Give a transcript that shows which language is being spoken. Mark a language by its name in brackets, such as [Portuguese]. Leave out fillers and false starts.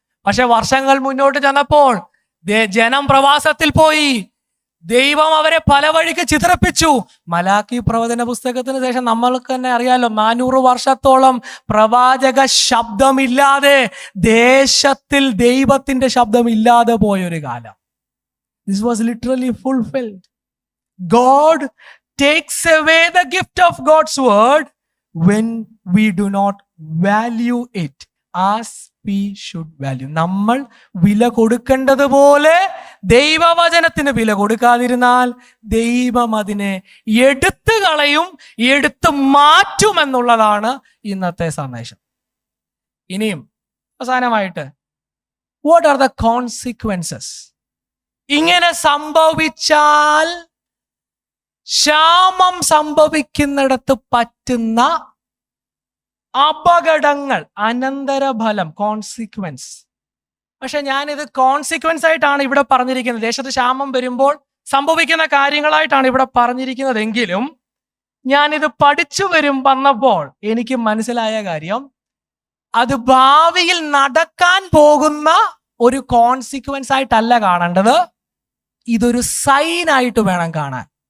[Malayalam] പക്ഷെ വർഷങ്ങൾ മുന്നോട്ട് ചെന്നപ്പോൾ ജനം പ്രവാസത്തിൽ പോയി. ദൈവം അവരെ പല വഴിക്ക് ചിതറിപ്പിച്ചു. മലാക്കി പ്രവചന പുസ്തകത്തിന് ശേഷം നമ്മൾക്ക് തന്നെ അറിയാലോ, 400 വർഷത്തോളം പ്രവാചക ശബ്ദമില്ലാതെ, ദേശത്തിൽ ദൈവത്തിന്റെ ശബ്ദമില്ലാതെ പോയൊരു കാലം. [English] This was literally fulfilled. God takes away the gift of God's word when we do not value it as we should value. [Malayalam] നമ്മൾ വില കൊടുക്കേണ്ടതുപോലെ ദൈവവചനത്തിന് വില കൊടുക്കാതിരുന്നാൽ ദൈവം അതിനെ എടുത്തു കളയും, എടുത്തു മാറ്റും എന്നുള്ളതാണ് ഇന്നത്തെ സന്ദേശം. ഇനിയും അവസാനമായിട്ട്, [English] what are the consequences? [Malayalam] ഇങ്ങനെ സംഭവിച്ചാൽ ക്ഷാമം സംഭവിക്കുന്നിടത്ത് പറ്റുന്ന അപകടങ്ങൾ, അനന്തരഫലം, കോൺസിക്വൻസ്. പക്ഷെ ഞാനിത് കോൺസിക്വൻസ് ആയിട്ടാണ് ഇവിടെ പറഞ്ഞിരിക്കുന്നത്. ദേശത്ത് ക്ഷാമം വരുമ്പോൾ സംഭവിക്കുന്ന കാര്യങ്ങളായിട്ടാണ് ഇവിടെ പറഞ്ഞിരിക്കുന്നതെങ്കിലും ഞാനിത് പഠിച്ചു വന്നപ്പോൾ എനിക്ക് മനസ്സിലായ കാര്യം, അത് ഭാവിയിൽ നടക്കാൻ പോകുന്ന ഒരു കോൺസിക്വൻസ് ആയിട്ടല്ല കാണേണ്ടത്, ഇതൊരു സൈൻ ആയിട്ട് വേണം കാണാൻ.